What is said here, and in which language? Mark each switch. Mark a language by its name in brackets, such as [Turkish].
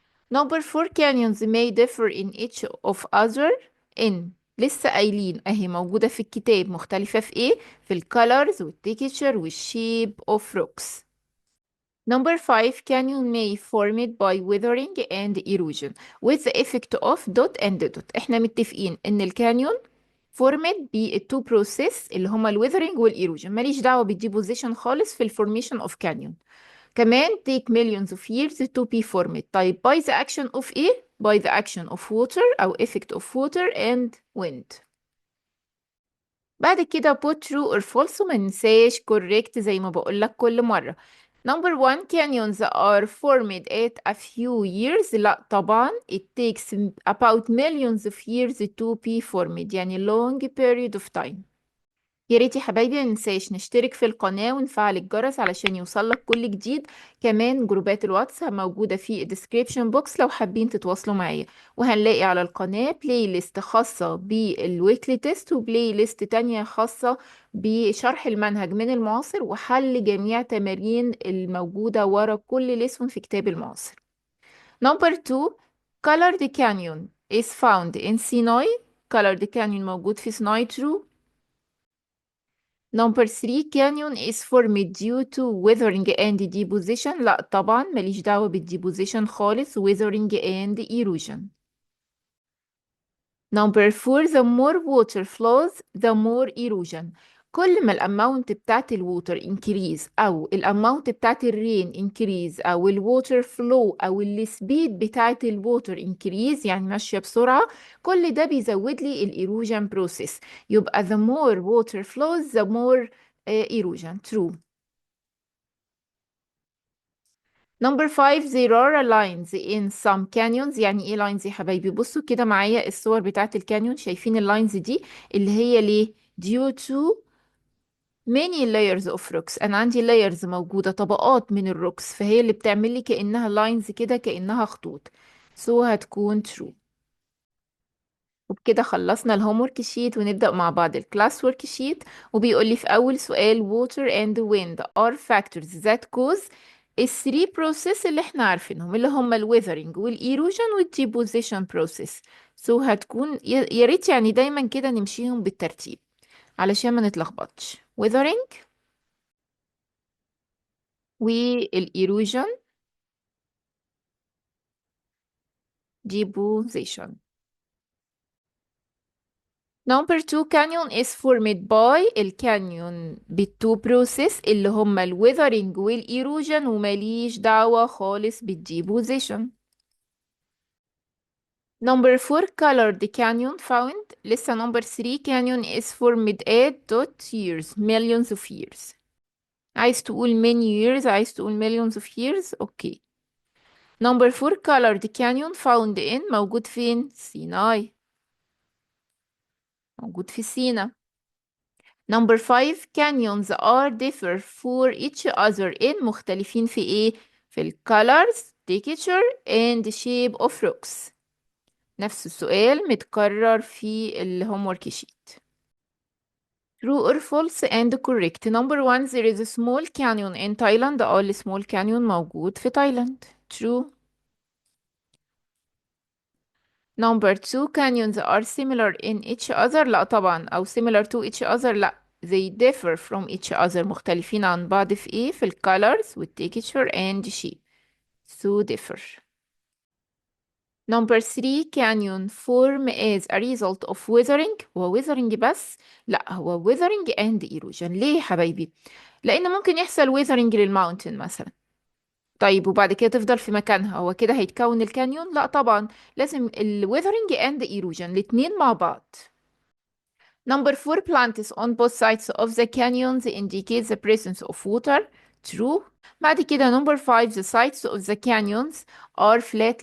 [English] Number four, canyons may differ in each of other in. [Arabic] لسه قايلين اهي موجودة في الكتاب، مختلفة في ايه؟ في الكالرز والتكتشر والشيب [English] of rocks. Number five, canyon may formed by weathering and erosion with the effect of dot and dot. [Arabic] احنا متفقين ان الكانيون [English] formed [Arabic] بالتو بروسيس اللي هما الويذرنج والايروجن، ماليش دعوة بالديبوزيشن خالص في الفورميشن اوف كانيون. كمان [English] take millions of years to be formed. [Arabic] طيب [English] by the action of [Arabic] ايه؟ [English] by the action of water او effect of water and wind. [Arabic] بعد كده [English] put true or false، [Arabic] وما ننساش [English] correct [Arabic] زي ما بقول لك كل مرة. [English] Number one, canyons are formed at a few years. [Arabic] لا طبعا [English] it takes about millions of years to be formed، يعني long period of time. [Arabic] يا ريت يا حبايبي ما ننساش نشترك في القناة ونفعل الجرس علشان يوصلك كل جديد. كمان جروبات الواتس موجودة في الديسكريبشن بوكس لو حابين تتواصلوا معايا. وهنلاقي على القناة بلاي ليست خاصة بالويكلي تيست، وبلاي ليست تانية خاصة بشرح المنهج من المعاصر، وحل جميع تمارين الموجودة ورا كل ليسون في كتاب المعاصر. [English] Number 2، Colored Canyon is found in Sinai. Colored Canyon [Arabic] موجود في سيناي. [English] True. Number 3، canyon is formed due to weathering and deposition. [Arabic] لا طبعا ماليش دعوة بالdeposition خالص، [English] weathering and erosion. Number 4، the more water flows the more erosion. [Arabic] كل ما الاماونت بتاعت الووتر [English] increase [Arabic] او الاماونت بتاعت الرين increase او الووتر فلو او السبيد بتاعت الووتر increase، يعني ماشية بسرعة، كل ده بيزود لي الايروجن بروسيس. يبقى [English] the more water flows the more erosion. True. Number 5، there are lines in some canyons. [Arabic] يعني ايه lines يا حبايبي؟ بصوا كده معايا الصور بتاعت الكانيون، شايفين اللاينز دي اللي هي ليه؟ [English] due to many layers of rocks. [Arabic] انا عندي layers موجودة، طبقات من الروكس، فهي اللي بتعمل لي كأنها لاينز كده، كأنها خطوط. [English] so هتكون true. [Arabic] وبكده خلصنا الهوم ورك شيت، ونبدأ مع بعض الكلاس ورك شيت. وبيقول لي في أول سؤال: [English] water and wind are factors that cause [Arabic] الثري بروسيس اللي احنا عارفينهم، اللي هم الويذرنج والايروجن والديبوزيشن بروسيس. سو هتكون يا ريت يعني دايما كده نمشيهم بالترتيب علشان ما نتلخبطش. ويذرنج والايروجن ديبوزيشن. [English] Number two canyon is formed by [Arabic] الكانيون بالتو [English] process [Arabic] اللي هما ال weathering وال erosion ومليش دعوة خالص بالdeposition. [English] Number four colored canyon found. [Arabic] لسه [English] number three canyon is formed at dot years millions of years. [Arabic] عايز تقول [English] many years، [Arabic] عايز تقول [English] millions of years، [Arabic] اوكي. [English] Number four colored canyon found in [Arabic] موجود فين؟ سيناي، موجود في سينا. [English] Number five canyons are differ for each other in [Arabic] مختلفين في ايه؟ في ال [English] colors texture and shape of rocks. [Arabic] نفس السؤال متكرر في ال [English] homework sheet. True or false and correct. Number one there is a small canyon in Thailand. [Arabic] ال [English] small canyon [Arabic] موجود في تايلاند. [English] True. Number two canyons are similar in each other. [Arabic] لا طبعا. [English] أو similar to each other. [Arabic] لا. [English] They differ from each other. [Arabic] مختلفين عن بعض في ايه؟ في ال colors وال [English] texture and shape. So differ. Number three canyon form as a result of weathering. [Arabic] هو weathering بس؟ لا هو [English] weathering and erosion. [Arabic] ليه يا حبايبي؟ لأن ممكن يحصل weathering للماونتن مثلا. طيب وبعد كده تفضل في مكانها، هو كده هيتكون الكانيون؟ لا طبعا، لازم ال [English] weathering and erosion [Arabic] الاتنين مع بعض. [English] Number four plants on both sides of the canyons indicate the presence of water. True. بعد كده number five the sides of the canyons are flat.